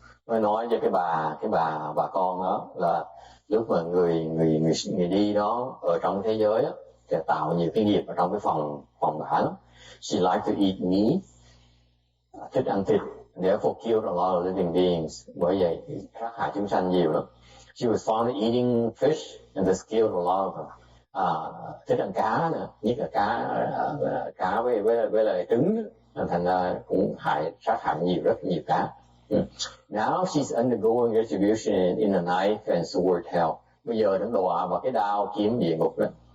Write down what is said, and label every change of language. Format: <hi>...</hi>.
<vi>Nó nói cho cái bà con đó là lúc mà người đi đó ở trong thế giới á, thì tạo nhiều cái nghiệp ở trong cái phòng bả lắm.</vi> <en>She liked to eat meat,</en> <vi>thích ăn thịt,</vi> <en>therefore killed a lot of living beings.</en> <vi>Bởi vậy sát hại chúng sanh nhiều lắm.</vi> <en>She was fond of eating fish and thus killed a lot of them.</en> <vi>Thích ăn cá nữa, nhất là cá với lại trứng đó. Thành ra cũng sát hại rất nhiều cá.</vi> <en>Now she's undergoing retribution in a knife and sword hell.</en> <vi>Bây giờ nó đọa vào cái đao kiếm địa ngục đó.</vi>